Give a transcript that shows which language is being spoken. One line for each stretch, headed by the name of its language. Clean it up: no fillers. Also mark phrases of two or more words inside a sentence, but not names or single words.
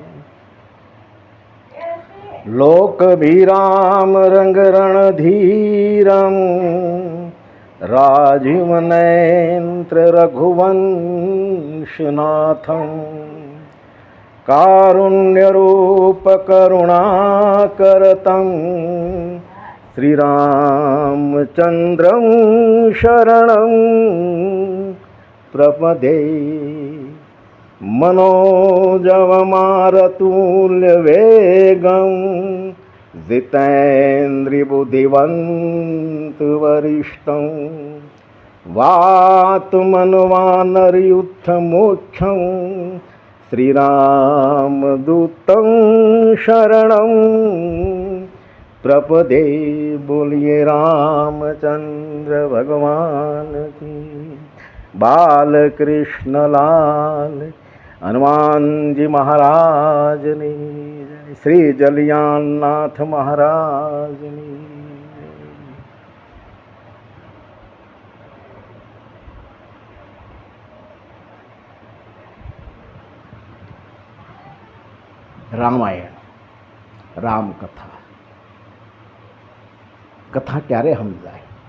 Sanskrit: લોકભીરામ રંગ રણધીરમ, રાજીવ નેત્ર રઘુવંશનાથમ, કારુણ્યરૂપ કરુણાકરતમ, શ્રીરામચંદ્રમ શરણમ પ્રપદે. मनोजवमारतुल्यवेगं जितेन्द्रिय बुद्धिवंत वरिष्ठं वात मनवानर युद्ध मोक्षं श्रीरामदूतं शरणं प्रपदे।
Hindi: बोलिए रामचंद्र भगवान की। बाल कृष्ण लाल हनुमान जी महाराज ने श्री जलियाननाथ महाराज ने।
Gujarati: રામાયણ રામકથા. કથા ક્યારે સમજાય?